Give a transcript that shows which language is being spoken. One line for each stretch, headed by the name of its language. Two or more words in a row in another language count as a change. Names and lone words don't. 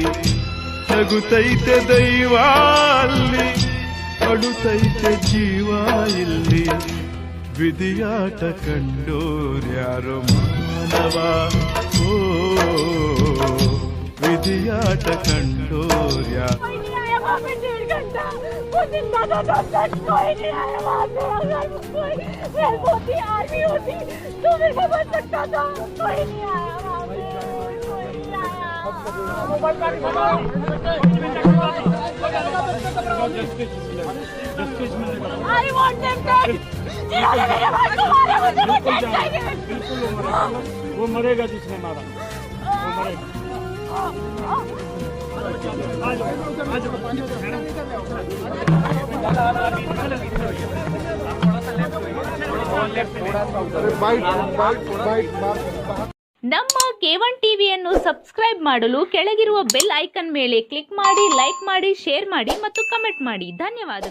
Kannada: ನಗುತ್ತೈತೆ ದೈವ ಅಲ್ಲಿ, ಅಳುತ್ತೈತೆ ಜೀವ ಇಲ್ಲಿ. ವಿಧಿಯಾಟ ಕಂಡೋರ್ಯಾರೋ ಮಾನವ, ಓ ವಿಧಿಯಾಟ ಕಂಡೋರ್ಯಾರೋ.
Hindi: कोई नहीं आया वहाँ पे। अगर कोई हेल्प होती, आर्मी होती तो मेरे को बच सकता था। कोई नहीं आया वहाँ पे, कोई नहीं आया।
English: I want them dead.
Hindi: जिन्होंने मेरे भाई को मारा मुझे वो dead चाहिए। वो मरेगा जिसने मारा, वो मरेगा।
Kannada: ನಮ್ಮ K1 ಟಿವಿಯನ್ನು ಸಬ್ಸ್ಕ್ರೈಬ್ ಮಾಡಲು ಕೆಳಗಿರುವ ಬೆಲ್ ಐಕಾನ್ ಮೇಲೆ ಕ್ಲಿಕ್ ಮಾಡಿ, ಲೈಕ್ ಮಾಡಿ, ಶೇರ್ ಮಾಡಿ ಮತ್ತು ಕಮೆಂಟ್ ಮಾಡಿ.